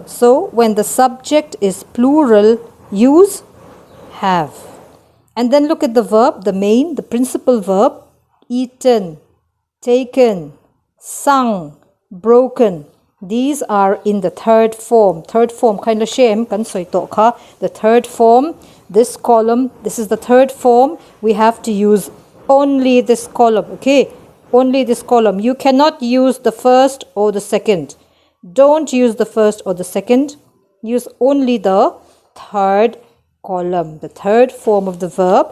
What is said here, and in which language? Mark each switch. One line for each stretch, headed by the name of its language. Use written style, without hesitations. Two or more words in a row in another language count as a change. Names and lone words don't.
English: So when the subject is plural, use have. And then look at the verb, the main, the principal verb, eaten, taken, sung, broken. These are in the third form. Third form, kind of shame, kan soito ka. The third form, this column, this is the third form. We have to use only this column, okay? Only this column. You cannot use the first or the second. Don't use the first or the second. Use only the third column, the third form of the verb.